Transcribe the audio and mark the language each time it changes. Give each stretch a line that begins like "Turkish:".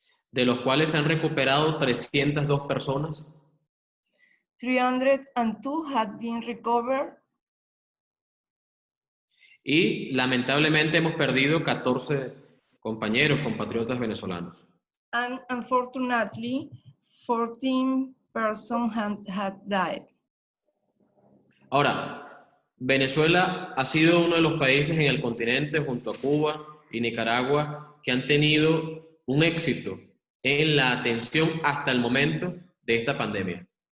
Spanish: De los cuales se han recuperado 302 personas.
English: 302 had been recovered.
Spanish: Y lamentablemente hemos perdido 14 compañeros, compatriotas venezolanos.
English: And unfortunately, 14 persons had died.
Spanish: Ahora, Venezuela ha sido uno de los países en el continente, junto a Cuba y Nicaragua, que han tenido un éxito en la atención hasta el momento de esta pandemia.